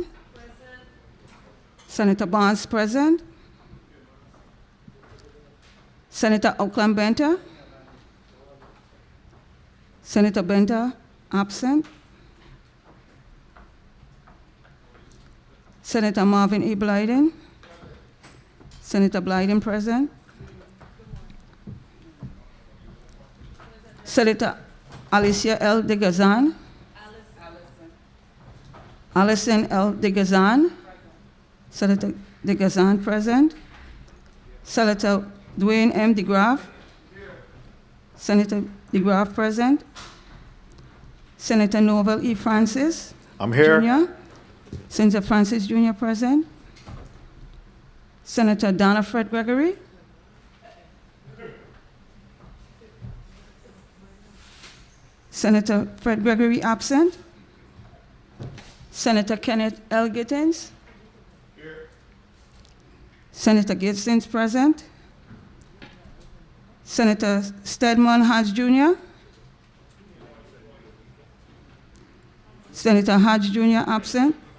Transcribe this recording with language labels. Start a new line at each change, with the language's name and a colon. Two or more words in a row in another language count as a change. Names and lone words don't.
English: Senator Barnes present. Senator Oakland Benta. Senator Benta absent. Senator Marvin E. Blyden. Senator Blyden present. Senator Alicia L. de Gazan. Allison L. de Gazan. Senator de Gazan present. Senator Dwayne M. DeGraff. Senator DeGraff present. Senator Norval E. Francis. I'm here. Jr. Senator Francis Jr. present. Senator Donna Fred Gregory. Senator Fred Gregory absent. Senator Kenneth L. Gittens. Senator Gittens present. Senator Stedman Hodge Jr. Senator Hodge Jr. absent.